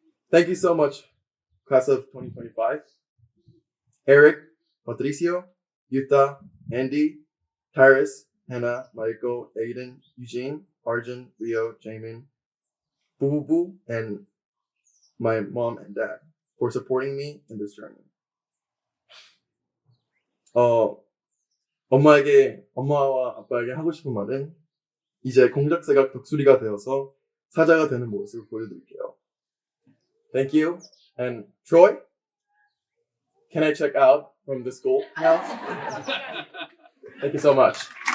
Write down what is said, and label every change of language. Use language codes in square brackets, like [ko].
[en] Thank you so much, class of 2025. Eric, Patricio, Yuta, Andy, Tyrus, Hannah, Michael, Aiden, Eugene, Arjun, Leo, Jamin, Boo Boo, and my mom and dad for supporting me in this journey. [ko] 엄마와 아빠에게 하고 싶은 말은 이제 공작새가 독수리가 되어서 사자가 되는 모습을 보여드릴게요. [en] Thank you. And Troy, can I check out from the school now? Thank you so much.